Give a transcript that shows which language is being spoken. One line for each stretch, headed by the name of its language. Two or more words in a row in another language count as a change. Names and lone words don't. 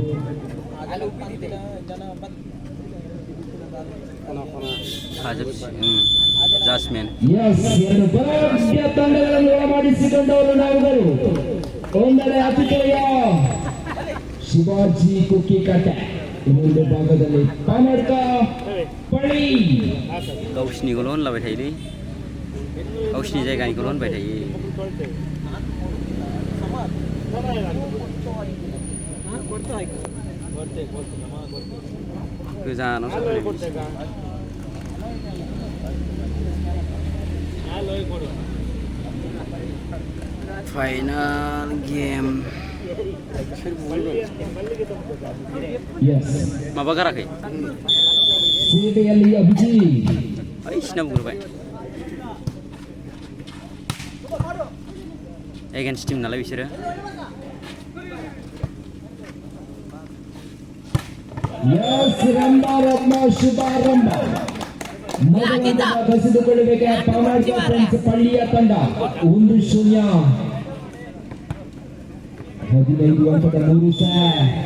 Kannada: ಎರಡು ಬಲಾಢ್ಯ ತಂಡಗಳನ್ನು ಒಳಮಾಡಿಸಿಕೊಂಡವರು ನಾವುಗಳು. ಒಂದೆಡೆ ಆತಿಥೇಯ ಶಿವಾಜಿ ಕುಕ್ಕಿಕಟ್ಟೆ, ಇನ್ನೊಂದು ಭಾಗದಲ್ಲಿ ಕನ್ನಡ ಪಳ್ಳಿ.
Bodo: गावसिनिखौल' होनलाबाय थायोलै, गावसिनि जायगानिखौल' होनबाय थायो. गोजानाव
English: final game
Bodo: माबा गाराखै सिना बुंग्रोबाय
English: against team
Bodo: नालाय बिसोरो.
Kannada: ಪಳ್ಳಿಯ ತಂಡ 1-0. 15 ಅಂಕದ 3 ಸೆಟ್.